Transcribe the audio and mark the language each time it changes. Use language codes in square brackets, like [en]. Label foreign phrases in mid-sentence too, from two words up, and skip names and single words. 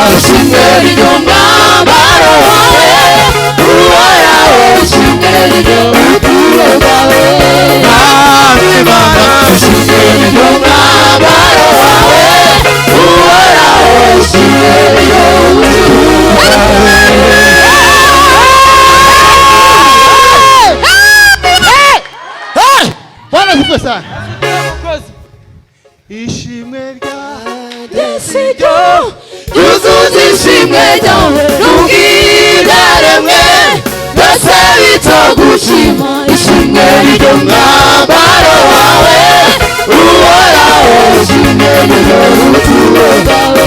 [rn] ishimwe ry'umwambaro wawe uhoraho ishimwe ry'umutima wawe Nabimana ishimwe ry'umwambaro wawe uhoraho ishimwe ry'umutima [sw] Bwana asifiwe sana. [rn] Ishimwe ryanje siryo yuzuza ishimwe ryawe rugidaremwe byose bitogushima ishimwe ry'umwambaro wawe uhoraho ishimwe ry'umutima wawe